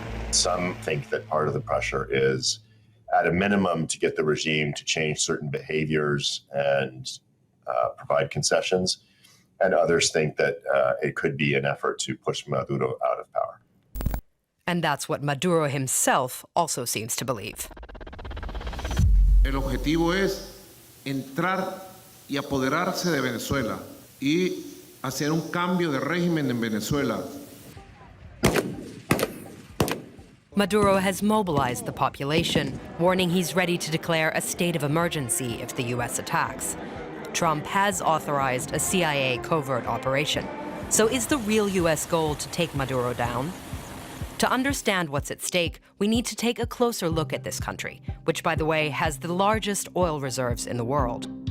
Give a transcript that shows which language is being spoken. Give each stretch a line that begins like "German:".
English: Some think that part of the pressure is, at a minimum, to get the regime to change certain behaviors and provide concessions. And others think that it could be an effort to push Maduro out of power. And that's what Maduro himself also seems to believe.
Spanish: El objetivo es entrar y apoderarse de Venezuela y hacer un cambio de régimen en Venezuela.
English: Maduro has mobilized the population, warning he's ready to declare a state of emergency if the US attacks. Trump has authorized a CIA covert operation. So is the real US goal to take Maduro down? To understand what's at stake, we need to take a closer look at this country, which, by the way, has the largest oil reserves in the world.